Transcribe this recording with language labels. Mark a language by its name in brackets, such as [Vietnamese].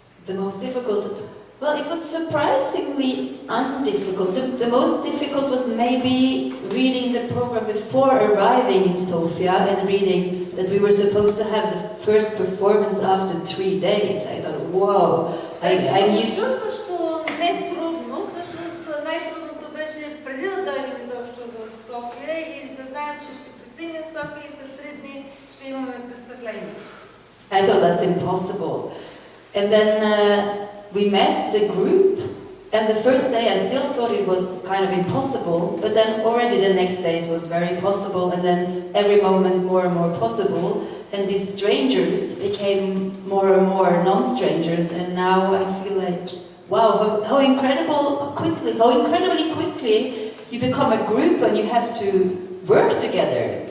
[English] The most difficult, well, it was surprisingly undifficult. The most difficult was maybe reading the program before arriving in Sofia and reading that we were supposed to have the first performance after 3 days. I thought, whoa, I'm used to... [Bulgarian] Не трудно, всъщност най-трудното беше преди да дойдем изобщо в София и да знаем, че ще пристигнем в София и след 3 дни ще имаме представление. [English] I thought that's impossible. And then we met as a group, and the first day I still thought it was kind of impossible, but then already the next day it was very possible, and then every moment more and more possible, and these strangers became more and more non-strangers, and now I feel like, wow, how incredibly quickly you become a group and you have to work together.